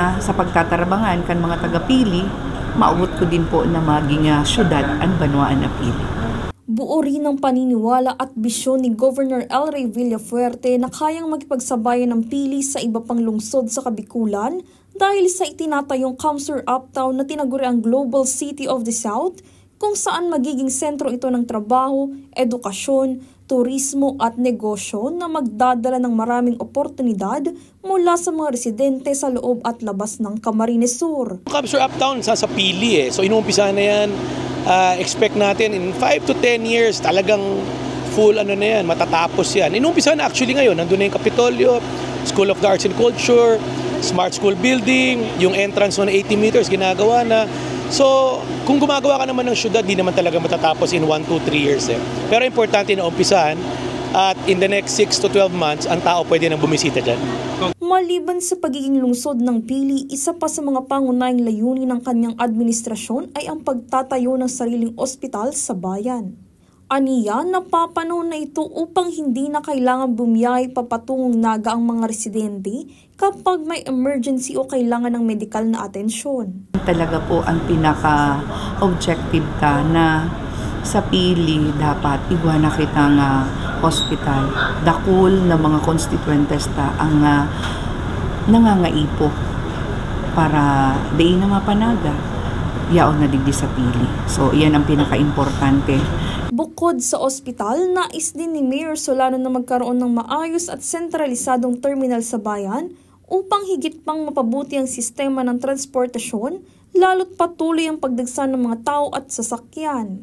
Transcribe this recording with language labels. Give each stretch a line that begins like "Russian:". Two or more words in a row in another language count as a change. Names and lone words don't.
Bikol: Na sa pagtatarbangan kan mga taga-Pili, maabot ko din po na maging syudad ang Banwaan na Pili.
Filipino: Buo rin ang paniniwala at bisyon ni Governor Elre Villafuerte na kayang makipagsabayan ng Pili sa iba pang lungsod sa Kabikulan dahil sa itinatayong CamSur Uptown na tinaguri ang Global City of the South kung saan magiging sentro ito ng trabaho, edukasyon, turismo at negosyo na magdadala ng maraming oportunidad mula sa mga residente sa loob at labas ng Camarines Sur. CamSur Uptown sa Pili so inuumpisa na yan. Expect natin
English: in 5 to 10 years
Filipino: talagang full na yan, matatapos yan. Inuumpisa na actually ngayon, nandun na yung Kapitolyo, School of the Arts and Culture, Smart School Building, yung entrance na 80 meters ginagawa na. So, kung gumagawa ka naman ng syudad, di naman talaga matatapos
English: in 1, 2, 3 years.
Filipino: Pero importante na umpisahan at
English: in the next 6 to 12 months,
Filipino: ang tao pwede nang bumisita dyan. Maliban sa pagiging lungsod ng Pili, isa pa sa mga pangunahing layunin ng kanyang administrasyon ay ang pagtatayo ng sariling ospital sa bayan. Aniya, napapanahon na ito upang hindi na kailangan bumiyahe papatungong Naga ang mga residente kapag may emergency o kailangan ng medikal na atensyon.
Bikol: Talaga po ang pinaka-objective ka na sa Pili dapat igwana kita nga hospital. Dakul na mga constituentes ta ang nangangaipo para di na mapanaga yaon na digdi sa Pili.
Filipino: So iyan ang pinaka-importante. Bukod sa ospital, nais din ni Mayor Solano na magkaroon ng maayos at sentralisadong terminal sa bayan upang higit pang mapabuti ang sistema ng transportasyon, lalo't patuloy ang pagdagsa ng mga tao at sasakyan.